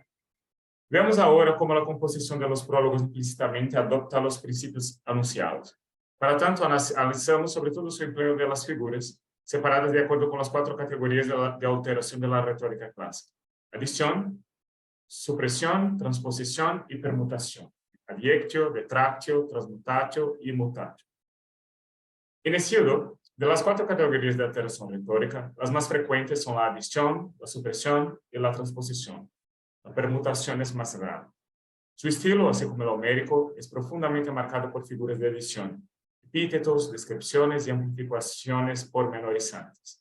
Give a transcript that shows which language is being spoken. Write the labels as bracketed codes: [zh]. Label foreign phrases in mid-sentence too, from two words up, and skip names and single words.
[es] Veamos ahora cómo la composición de los prólogos implícitamente adopta los principios anunciados. Para tanto, analizamos sobre todo su empleo de las figuras, separadas de acuerdo con las 4 categorías de alteración de la retórica clásica: adición, supresión, transposición y permutación, [la] adjectio, detractio, transmutatio y mutatio. [es] En Hesíodo, de las 4 categorías de alteración retórica, las más frecuentes son la adición, la supresión y la transposición. La permutación es más rara. Su estilo, así como el homérico, es profundamente marcado por figuras de adición, epítetos, descripciones y amplificaciones pormenorizantes.